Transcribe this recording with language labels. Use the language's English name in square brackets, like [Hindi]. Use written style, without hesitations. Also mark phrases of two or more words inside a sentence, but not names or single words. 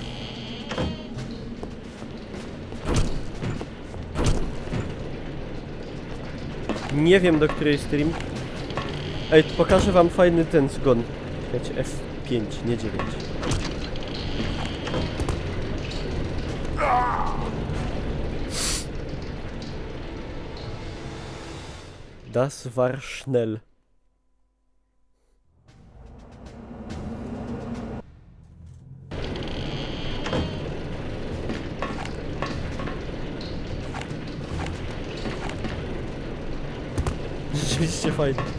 [Polish] Nie wiem, do której stream. Ej, pokażę wam fajny ten zgon. Czekajcie, F5, nie 9. [German] Das war schnell. [Polish] Rzeczywiście fajnie.